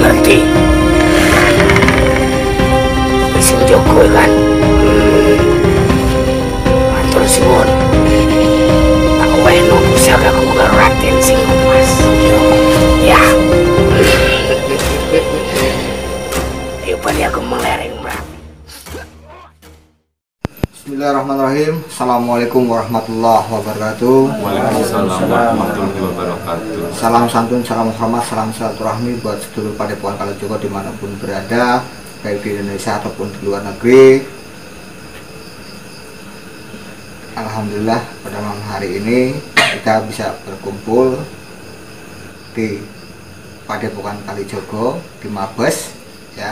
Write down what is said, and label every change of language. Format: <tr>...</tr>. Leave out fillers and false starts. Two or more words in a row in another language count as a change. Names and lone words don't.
<jv>Ki. Sing Joko kan. Matur suwun. Aku weno pusaka aku karo Raden Singomas. Ya. Ayo bali aku melereng, Mbak.</jv> <ar>بسم الله الرحمن الرحيم. السلام عليكم ورحمة الله وبركاته. وعليكم السلام ورحمة الله وبركاته.</ar> <id>Salam santun, salam hormat, salam silaturahmi buat sedulur Padepokan Kalijogo dimanapun berada, baik di Indonesia ataupun di luar negeri. Alhamdulillah pada malam hari ini kita bisa berkumpul di Padepokan Kalijogo di Mabes, ya.</id>